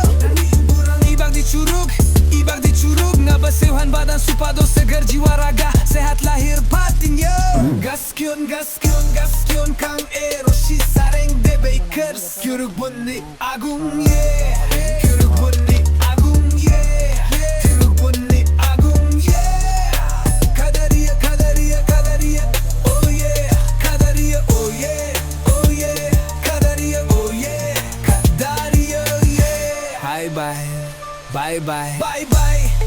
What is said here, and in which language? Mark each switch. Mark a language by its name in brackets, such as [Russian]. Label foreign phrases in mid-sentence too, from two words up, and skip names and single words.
[Sundanese] Ibag di curug, ngabaseuhan badan supado segar jiwa raga, sehat lahir batin yo. Gaskion, Kang Eroshi sareng The Bikers. Curug Buni Agung, yeah. Curug Buni Agung, yeah. Curug Buni Agung, [English] yeah. Kadaria, oh yeah. Kadaria, oh yeah. Kadaria, oh yeah. [Sundanese] Kadaria, yeah. [English] Bye-bye.